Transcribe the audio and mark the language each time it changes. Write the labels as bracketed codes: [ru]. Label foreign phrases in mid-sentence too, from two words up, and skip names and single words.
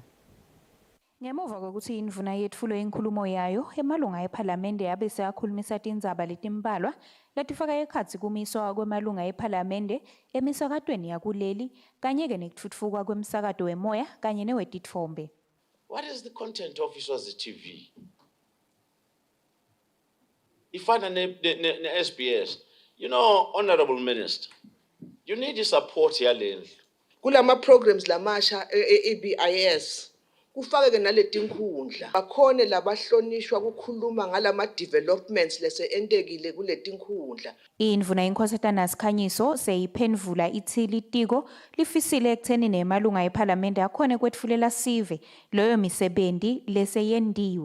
[ss] Ngemuva kokuthi indvuna yetfulwe inkulumo yayo emalunga ephalamende yabe seyakhulumisa tindzaba letimbalwa letifaka ekhatsi kumiswa kwemalunga ephalamende emisakatweni yakuleli kanye-ke nekutfutfukwa kwemsakato wemoya kanye newetitfombe. [en] What is the content of Eswatini TV? [ss] Ifana ne-SBS. [en] You know, Honorable Minister, you need support yalendlu. [ss] Kulama programs lamasha e-BIS. Kufake naletinkhundla bakhone labahlonishwa kukhuluma ngalama developments lese entekile kuletinkhundla. Indvuna inkosatana Sikhanyiso seyiphendvula ithi litiko lifisile ekutheni nemalunga ephalamende akhone kwetfulela sive loyo misebenzi leseyendiwe.